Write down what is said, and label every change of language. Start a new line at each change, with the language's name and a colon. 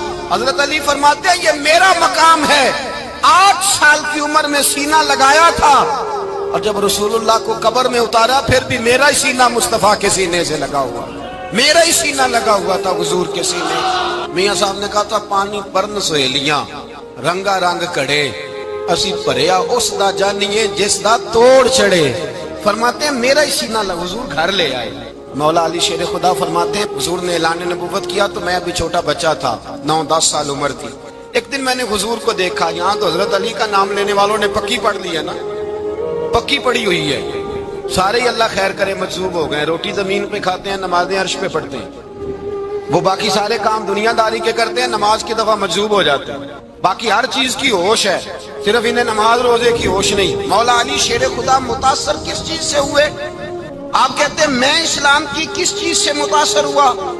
Urdu: حضرت علی فرماتے ہیں یہ میرا مقام ہے, 8 سال کی عمر میں سینہ لگایا تھا اور جب رسول اللہ کو قبر میں اتارا پھر بھی میرا ہی سینہ مصطفیٰ کے سینے سے لگا ہوا, میرا ہی سینہ لگا ہوا تھا حضور کے سینے.
Punjabi: میاں صاحب نے کہا تھا پانی پرن سہیلیاں رنگا رنگ کڑے, اسی پریا اس دا جانیے جس دا توڑ چڑھے.
Urdu: فرماتے ہیں میرا ہی سینہ لگا, حضور گھر لے آئے. مولا علی شیر خدا فرماتے ہیں حضور نے اعلان نبوت کیا تو میں ابھی چھوٹا بچہ تھا, 9-10 سال عمر تھی. ایک دن میں نے حضور کو دیکھا, یہاں تو حضرت علی کا نام لینے والوں نے پکی پڑھ لی ہے نا, پکی پڑی ہوئی ہے، سارے ہی اللہ خیر کرے مجذوب ہو گئے، روٹی زمین پہ کھاتے ہیں، نمازیں عرش پہ پڑھتے ہیں، وہ باقی سارے کام دنیا داری کے کرتے ہیں، نماز کی دفعہ مجذوب ہو جاتے ہیں، باقی ہر چیز کی ہوش ہے، صرف انہیں نماز روزے کی ہوش نہیں۔ مولا علی شیر خدا متاثر کس چیز سے ہوئے؟ آپ کہتے ہیں میں اسلام کی کس چیز سے متاثر ہوا؟